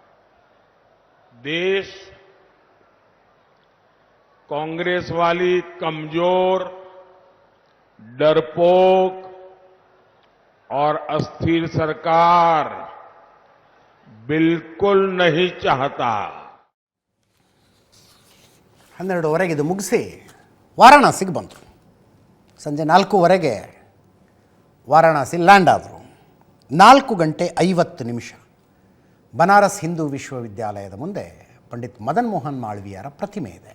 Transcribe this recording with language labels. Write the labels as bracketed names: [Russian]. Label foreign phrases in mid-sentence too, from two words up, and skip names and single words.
[Hindi] देश कांग्रेस वाली कमजोर, डरपोक और अस्थिर सरकार बिल्कुल नहीं चाहता। [Kannada] 12:30 ಇದು ಮುಗಿಸಿ ವಾರಾಣಸಿಗೆ ಬಂದರು. ಸಂಜೆ 4:15 ವಾರಾಣಸಿ ಲ್ಯಾಂಡ್ ಆದರು. 4:50 ಬನಾರಸ್ ಹಿಂದೂ ವಿಶ್ವವಿದ್ಯಾಲಯದ ಮುಂದೆ ಪಂಡಿತ್ ಮದನ್ ಮೋಹನ್ ಮಾಳವೀಯರ ಪ್ರತಿಮೆ ಇದೆ.